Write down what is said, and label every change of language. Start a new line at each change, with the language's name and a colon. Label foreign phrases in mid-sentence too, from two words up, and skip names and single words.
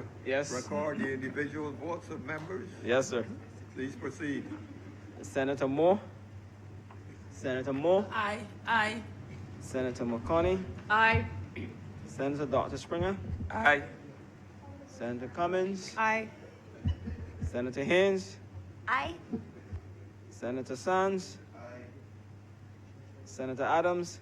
English: Yes. record the individual votes of members? Yes, sir. Please proceed. Senator Moore. Senator Moore. Aye. Aye. Senator McConney. Aye. Senator Dr. Springer. Aye. Senator Cummins, Aye. Senator Haynes, Aye. Senator Sands, Senator Adams,